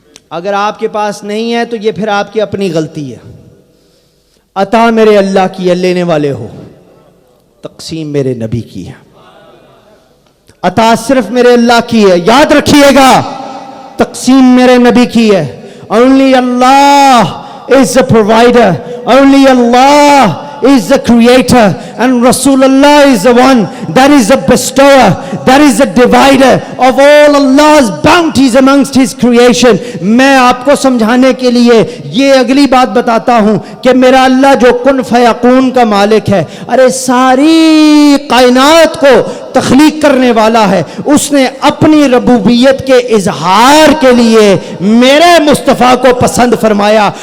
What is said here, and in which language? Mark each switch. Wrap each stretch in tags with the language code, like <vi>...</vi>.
<ur>اگر آپ کے پاس نہیں ہے تو یہ پھر آپ کی اپنی غلطی ہے. عطا میرے اللہ کی ہے، لینے والے ہو. تقسیم میرے نبی کی ہے. عطا صرف میرے اللہ کی ہے، یاد رکھیے گا. تقسیم میرے نبی کی ہے.</ur> <en>Only Allah is the provider. Only Allah is the creator, and Rasulullah is the one that is the bestower, that is the divider of all Allah's bounties amongst his creation.</en> <ur>میں آپ کو سمجھانے کے لیے یہ اگلی بات بتاتا ہوں کہ میرا اللہ جو کن فیکون کا مالک ہے، ارے ساری کائنات کو تخلیق کرنے والا ہے، اس نے اپنی ربوبیت کے اظہار کے لیے میرے مصطفیٰ کو پسند فرمایا.</ur>